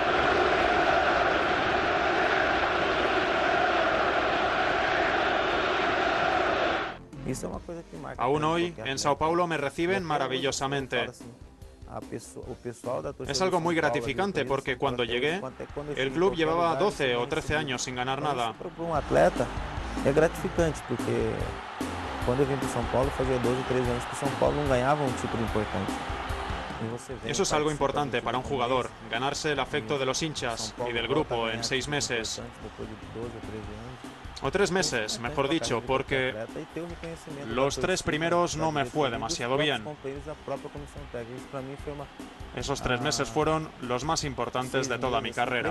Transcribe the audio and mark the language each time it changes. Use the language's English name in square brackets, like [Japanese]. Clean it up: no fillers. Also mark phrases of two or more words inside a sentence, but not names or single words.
[Spanish] Aún hoy, en Sao Paulo me reciben maravillosamente. Es algo muy gratificante porque cuando llegué, el club llevaba 12 o 13 años sin ganar nada. [Portuguese] É gratificante porque quando eu vim para São Paulo fazia 12 ou 13 anos que São Paulo não ganhava um título importante. [Spanish] Eso es algo importante para un jugador, ganarse el afecto de los hinchas y del grupo en 6 meses. O 3 meses, mejor dicho, porque los 3 primeros no me fue demasiado bien. Esos 3 meses fueron los más importantes de toda mi carrera.